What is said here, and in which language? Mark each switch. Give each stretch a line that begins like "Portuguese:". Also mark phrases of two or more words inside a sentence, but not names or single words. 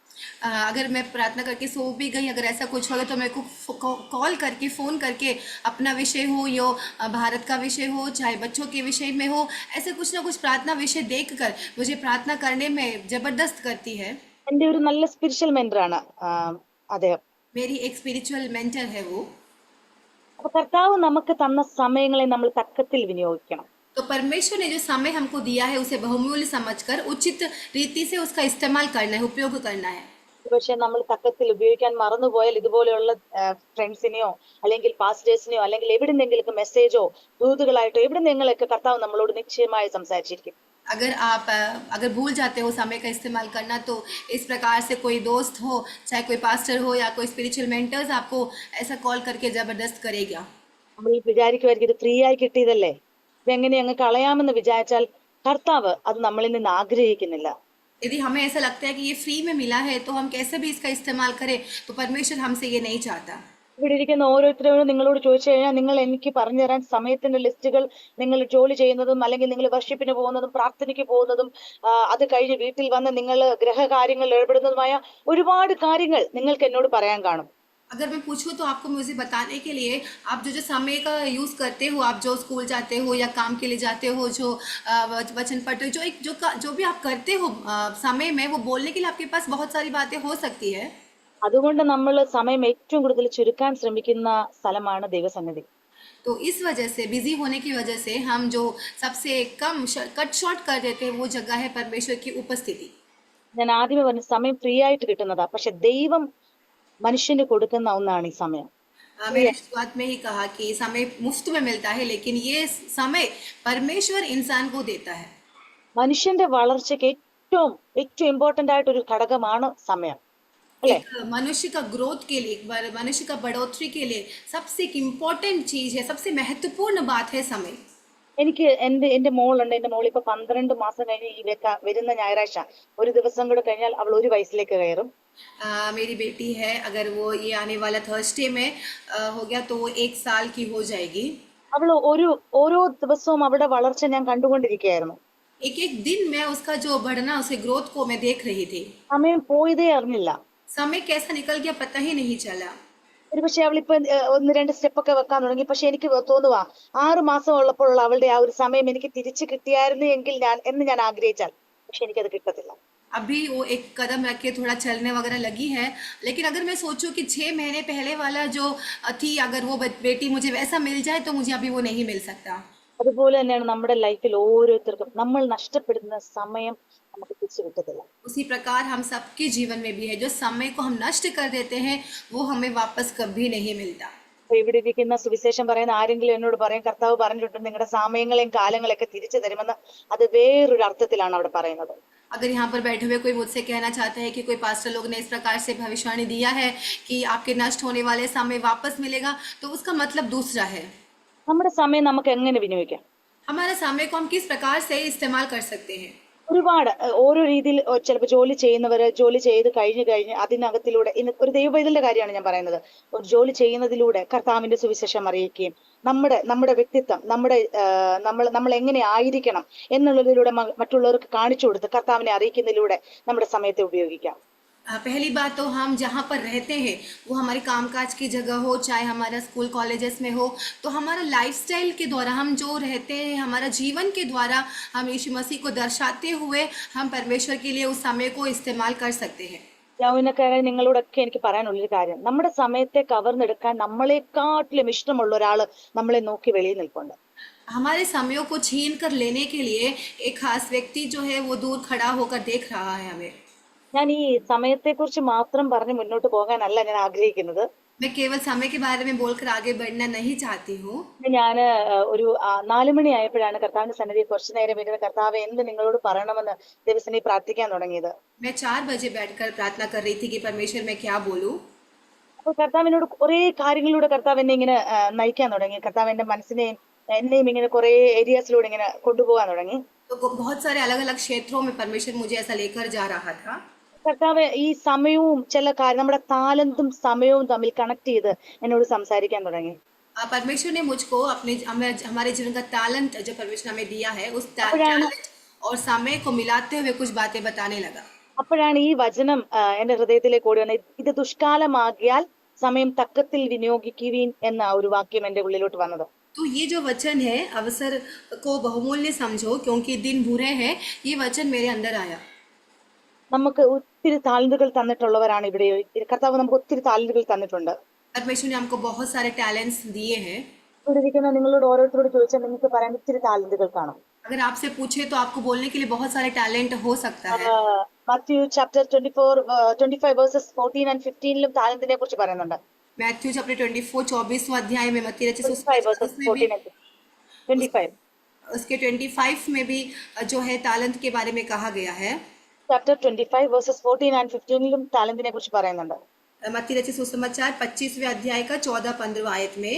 Hindi: अगर मैं प्रार्थना करके सो भी गई, अगर ऐसा कुछ होगा तो मेरे को कॉल करके, फ़ोन करके अपना विषय हो या भारत का विषय हो, चाहे बच्चों के विषय में हो, ऐसे कुछ ना कुछ प्रार्थना विषय देखकर मुझे प्रार्थना करने में ज़बरदस्त करती है।
Malayalam: എന്റെ ഒരു നല്ല
English: spiritual mentor
Malayalam: അദ്ദേഹം.
Hindi: मेरी एक
English: spiritual mentor
Hindi: है वो।
Malayalam: അപ്പൊ കർത്താവ് നമുക്ക് തന്ന സമയങ്ങളെ നമ്മൾ തക്കത്തിൽ വിനിയോഗിക്കണം.
Hindi: तो परमेश्वर ने जो समय हमको दिया है उसे बहुमूल्य समझकर उचित रीति से उसका इस्तेमाल करना है, उपयोग करना है।
Malayalam: പക്ഷെ നമ്മൾ തക്കത്തിൽ ഉപയോഗിക്കാൻ മറന്നുപോയാൽ ഇതുപോലെയുള്ള ഫ്രണ്ട്സിനെയോ അല്ലെങ്കിൽ പാസ്റ്റേഴ്സിനെയോ അല്ലെങ്കിൽ എവിടെന്നെങ്കിലൊക്കെ മെസ്സേജോ ദൂതുകളായിട്ടോ എവിടെന്നെങ്കിലൊക്കെ കർത്താവ് നമ്മളോട് നിശ്ചയമായി സംസാരിച്ചിരിക്കും.
Hindi: अगर भूल जाते हो समय का इस्तेमाल करना, तो इस प्रकार से कोई दोस्त हो, चाहे कोई पास्टर हो या कोई
English: spiritual mentors
Hindi: आपको ऐसा कॉल करके ज़बरदस्त करेगा।
Malayalam: നമ്മൾ വിചാരിക്കുമായിരിക്കും ഇത് ഫ്രീ ആയി കിട്ടിയതല്ലേ, ഇതെങ്ങനെ അങ്ങ് കളയാമെന്ന് വിചാരിച്ചാൽ കർത്താവ് അത് നമ്മളിൽ നിന്ന് ആഗ്രഹിക്കുന്നില്ല.
Hindi: यदि हमें ऐसा लगता है कि ये फ्री में मिला है तो हम कैसे भी इसका इस्तेमाल करें, तो परमेश्वर हमसे ये नहीं चाहता।
Malayalam: ഇവിടെ ഇരിക്കുന്ന ഓരോരുത്തരോടും നിങ്ങളോട് ചോദിച്ചു കഴിഞ്ഞാൽ നിങ്ങൾ എനിക്ക് പറഞ്ഞു തരാൻ സമയത്തിന്റെ ലിസ്റ്റുകൾ, നിങ്ങൾ ജോലി ചെയ്യുന്നതും അല്ലെങ്കിൽ നിങ്ങൾ വർഷിപ്പിന് പോകുന്നതും പ്രാർത്ഥനയ്ക്ക് പോകുന്നതും അത് കഴിഞ്ഞ് വീട്ടിൽ വന്ന് നിങ്ങൾ ഗ്രഹകാര്യങ്ങളിൽ ഏർപ്പെടുന്നതുമായ ഒരുപാട് കാര്യങ്ങൾ നിങ്ങൾക്ക് എന്നോട് പറയാൻ കാണും.
Hindi: अगर मैं पूछूं तो आपको मुझे बताने के लिए आप जो जो समय का यूज़ करते हो, आप जो स्कूल जाते हो या काम के लिए जाते हो, जो वचन पढ़ते हो, जो भी आप करते हो समय में, वो बोलने के लिए आपके पास बहुत सारी बातें हो सकती है.
Malayalam: അതുകൊണ്ട് നമ്മൾ സമയം ഏറ്റവും കൂടുതൽ ചുരുക്കാൻ ശ്രമിക്കുന്ന സ്ഥലമാണ് ദൈവസന്നിധി.
Hindi: तो इस वजह से, बिजी होने की वजह से, हम जो सबसे कम
English: cut short
Hindi: कर देते हैं वो जगह है परमेश्वर की उपस्थिति.
Malayalam: ഞാൻ ആദ്യമേ പറഞ്ഞു സമയം ഫ്രീ ആയിട്ട് കിട്ടുന്നതാ, പക്ഷെ ദൈവം മനുഷ്യന് കൊടുക്കുന്ന ഒന്നാണ് ഈ സമയം.
Hindi: मैंने शुरुआत में ही कहा कि समय मुफ्त में मिलता है, लेकिन ये समय परमेश्वर इंसान को देता है.
Malayalam: മനുഷ്യന്റെ വളർച്ചയ്ക്ക് ഏറ്റവും ഏറ്റവും ഇമ്പോർട്ടന്റ് ആയിട്ടൊരു ഘടകമാണ് സമയം.
Hindi: एक मनुष्य का ग्रोथ के लिए, मनुष्य का बढ़ोतरी के लिए सबसे एक इम्पोर्टेंट चीज है, सबसे महत्वपूर्ण बात है समय.
Malayalam: എനിക്ക് എന്റെ മോളുണ്ട്. എന്റെ മോൾ ഇപ്പൊ 12 മാസം കഴിഞ്ഞ് ഈ വരുന്ന ഞായറാഴ്ച ഒരു ദിവസം കൂടെ കഴിഞ്ഞാൽ അവൾ 1 വയസ്സിലേക്ക് കയറും.
Hindi: मेरी बेटी है, अगर वो ये आने वाला थर्सडे में हो गया तो वो 1 साल की हो जाएगी.
Malayalam: അവൾ ഓരോ ദിവസവും അവളുടെ വളർച്ച ഞാൻ കണ്ടുകൊണ്ടിരിക്കുകയായിരുന്നു.
Hindi: एक एक दिन मैं उसका जो बढ़ना, उसके ग्रोथ को मैं देख रही थी.
Malayalam: സമയം പോയതേ അറിഞ്ഞില്ല.
Hindi: समय कैसा निकल गया पता ही नहीं चला.
Malayalam: ഒരുപക്ഷെ അവളിപ്പോ 1-2 സ്റ്റെപ്പൊക്കെ വെക്കാൻ തുടങ്ങി. പക്ഷെ എനിക്ക് തോന്നുവാ 6 മാസം ഉള്ളപ്പോഴുള്ള അവളുടെ ആ ഒരു സമയം എനിക്ക് തിരിച്ചു കിട്ടിയായിരുന്നു എങ്കിൽ ഞാൻ ആഗ്രഹിച്ചാൽ, പക്ഷെ എനിക്കത് കിട്ടത്തില്ല.
Hindi: अभी वो एक कदम रख के थोड़ा चलने वगैरह लगी है, लेकिन अगर मैं सोचूं कि 6 महीने पहले वाला जो थी, अगर वो बेटी मुझे वैसा मिल जाए तो मुझे अभी वो नहीं मिल सकता.
Malayalam: അതുപോലെ തന്നെയാണ് നമ്മുടെ ലൈഫിൽ ഓരോരുത്തർക്കും നമ്മൾ നഷ്ടപ്പെടുന്ന സമയം നമുക്ക് തിരിച്ചു കിട്ടത്തില്ല.
Hindi: उसी प्रकार हम सबके जीवन में भी है, जो समय को हम नष्ट कर देते हैं वो हमें वापस कभी नहीं मिलता.
Malayalam: അപ്പൊ ഇവിടെ ഇരിക്കുന്ന സുവിശേഷം പറയുന്ന ആരെങ്കിലും എന്നോട് പറയും കർത്താവ് പറഞ്ഞിട്ടുണ്ട് നിങ്ങളുടെ സമയങ്ങളെയും കാലങ്ങളെയൊക്കെ തിരിച്ചു തരുമെന്ന്, അത് വേറൊരു അർത്ഥത്തിലാണ് അവിടെ പറയുന്നത്.
Hindi: अगर यहाँ पर बैठे हुए कोई मुझसे कहना चाहता है कि कोई पास्टर लोग ने इस प्रकार से भविष्यवाणी दिया है कि आपके नष्ट होने वाले समय वापस मिलेगा, तो उसका मतलब दूसरा है.
Malayalam: നമ്മുടെ സമയം നമുക്ക് എങ്ങനെ വിനിയോഗിക്കാം?
Hindi: हमारे समय को हम किस प्रकार से इस्तेमाल कर सकते हैं.
Malayalam: ഒരുപാട് ഓരോ രീതിയിൽ ചിലപ്പോൾ ജോലി ചെയ്യുന്നവര് ജോലി ചെയ്ത് കഴിഞ്ഞ് അതിനകത്തിലൂടെ ഇന്ന് ഒരു ദൈവവൈതലിന്റെ കാര്യമാണ് ഞാൻ പറയുന്നത്. ഒരു ജോലി ചെയ്യുന്നതിലൂടെ കർത്താവിന്റെ സുവിശേഷം അറിയിക്കുകയും നമ്മുടെ വ്യക്തിത്വം നമ്മൾ എങ്ങനെ ആയിരിക്കണം എന്നുള്ളതിലൂടെ മറ്റുള്ളവർക്ക് കാണിച്ചു കൊടുത്ത് കർത്താവിനെ അറിയിക്കുന്നതിലൂടെ നമ്മുടെ സമയത്തെ ഉപയോഗിക്കാം.
Hindi: पहली बात तो हम जहाँ पर रहते हैं वो हमारी कामकाज की जगह हो, चाहे हमारा
English: school colleges
Hindi: में हो, तो हमारा लाइफस्टाइल के द्वारा हम जो रहते हैं, हमारा जीवन के द्वारा हम यीशु मसीह को दर्शाते हुए हम परमेश्वर के लिए उस समय को इस्तेमाल कर सकते हैं.
Malayalam: യൗവനക്കാരായ നിങ്ങളോടൊക്കെ എനിക്ക് പറയാനുള്ളൊരു കാര്യം, നമ്മുടെ സമയത്തെ കവർന്നെടുക്കാൻ നമ്മളെക്കാട്ടിലും ഇഷ്ടമുള്ള ഒരാള് നമ്മളെ നോക്കി വെളിയിൽ നിൽപ്പുണ്ട്.
Hindi: हमारे समयों को छीन कर लेने के लिए एक खास व्यक्ति जो है वो दूर खड़ा होकर देख रहा है हमें.
Malayalam: ഞാൻ ഈ സമയത്തെക്കുറിച്ച് മാത്രം പറഞ്ഞ് മുന്നോട്ട് പോകാനല്ല ഞാൻ ആഗ്രഹിക്കുന്നത്.
Hindi: मैं केवल समय के बारे में बोलकर आगे बढ़ना नहीं चाहती हूँ.
Malayalam: ഞാൻ ഒരു 4 മണി ആയപ്പോഴാണ് കർത്താവിന്റെ സന്നിധി കുറച്ചു നേരം ഇരുന്ന് കർത്താവ് എന്ത് നിങ്ങളോട് പറയണമെന്ന് ദൈവസന്നിധി പ്രാർത്ഥിക്കാൻ തുടങ്ങിയത്.
Hindi: मैं 4 बजे बैठकर प्रार्थना कर रही थी कि परमेश्वर मैं क्या बोलूँ.
Malayalam: അപ്പോൾ കർത്താവിനോട് കുറെ കാര്യങ്ങളിലൂടെ കർത്താവ് എന്നെ ഇങ്ങനെ നയിക്കാൻ തുടങ്ങി. കർത്താവ് എന്റെ മനസ്സിനെയും എന്നെയും ഇങ്ങനെ കുറെ ഏരിയാസിലൂടെ ഇങ്ങനെ കൊണ്ടുപോകാൻ തുടങ്ങി.
Hindi: तो बहुत सारे अलग अलग क्षेत्रों में परमेश्वर मुझे ऐसा लेकर जा रहा था.
Malayalam: കർത്താവ് ഈ സമയവും ചില കാര്യം നമ്മുടെ താലന്തും സമയവും തമ്മിൽ കണക്ട് ചെയ്ത് എന്നോട് സംസാരിക്കാൻ തുടങ്ങി.
Hindi: परमेश्वर ने मुझको हमारे जीवन का टैलेंट जो परमेश्वर हमें दिया है, उस टैलेंट और समय को मिलाते हुए कुछ बातें बताने लगा.
Malayalam: അപ്പോഴാണ് ഈ വചനം എന്റെ ഹൃദയത്തിലേക്ക് ഓടി വന്നത്. ഇത് ദുഷ്കാലമാകിയാൽ സമയം തക്കത്തിൽ വിനിയോഗിക്കുവീൻ എന്ന ഒരു വാക്യം എന്റെ ഉള്ളിലോട്ട് വന്നത്.
Hindi: तो ये जो वचन है, अवसर को बहुमूल्य समझो क्योंकि दिन बुरे हैं, ये वचन मेरे अंदर आया.
Malayalam: നമുക്ക് ഒത്തിരി താലന്തുകൾ തന്നിട്ടുള്ളവരാണ് ഇവിടെ. കർത്താവ് നമുക്ക് ഒത്തിരി താലന്തുകൾ തന്നിട്ടുണ്ട്.
Hindi: परमेश्वर ने हमको बहुत सारे टैलेंट्स दिए हैं.
Malayalam: ഇവിടെ ഇരിക്കുന്ന നിങ്ങളോട് ഓരോരുത്തരോട് ചോദിച്ചാൽ നിങ്ങൾക്ക് പറയാൻ ഒത്തിരി താലന്തുകൾ കാണും.
Hindi: अगर आपसे पूछे तो आपको बोलने के लिए बहुत सारे टैलेंट हो सकता है.
Malayalam: മത്തയു
English: chapter 25 verses 14 and 15
Malayalam: താലന്തിനെ കുറിച്ച് പറയുന്നുണ്ട്.
Hindi: मैथ्यू चैप्टर 24 24वां अध्याय में मत्ती रचित 25 उसके 25 में भी जो है तालंत के बारे में कहा गया है.
English: chapter 25 verses 14 and 15
Malayalam: താലന്തിനെ കുറിച്ച് പറയുന്നുണ്ട്.
Hindi: मत्ती रचित सुसमाचार 25वें अध्याय का 14-15 आयत में.